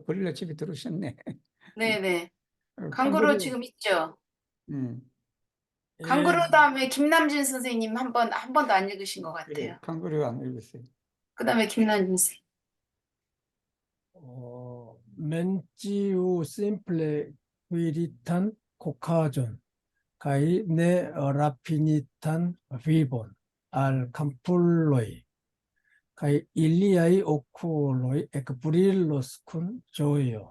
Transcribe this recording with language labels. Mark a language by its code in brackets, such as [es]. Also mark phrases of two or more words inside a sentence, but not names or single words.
[ko] 고릴라 집에 들어오셨네. 네네. 강구로 강구로 지금 있죠. 음, 강구로 다음에 김남진 선생님 한 번도 안 읽으신 것 그래 같아요. 강구로 안 읽었어요. 그 다음에 김남진 선생님. [eo] mentiu simple quiritan cocajon, kai ne rapinitan vivon al campulloi, kai iliai oculoi ec brillos cun joio.